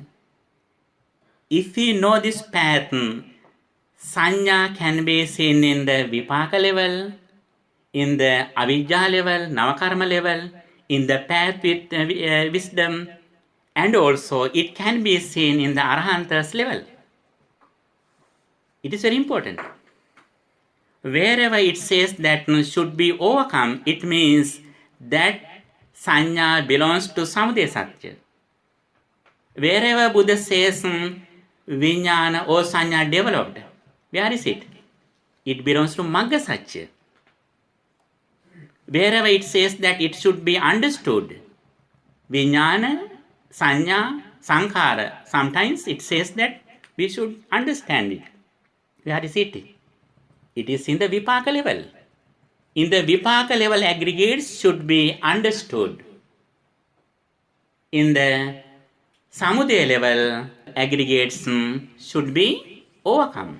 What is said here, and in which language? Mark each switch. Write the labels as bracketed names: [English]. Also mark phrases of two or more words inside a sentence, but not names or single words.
[English] If we know this pattern, sanya can be seen in the vipaka level, in the avidya level, navakarma level, in the path with wisdom, and also it can be seen in the arhantas level. It is very important. Wherever it says that should be overcome, it means that sanya belongs to [Sanskrit] samudaya satya. [English] Wherever Buddha says vijnana or sanya developed, where is it? It belongs to [Pali] magga satya. [English] Wherever it says that it should be understood, [Pali] vijnana, sanya, sankhara, [English] sometimes it says that we should understand it. Where is it? It is in the vipaka level. In the Vipaka level, aggregates should be understood. In the Samudaya level, aggregates should be overcome.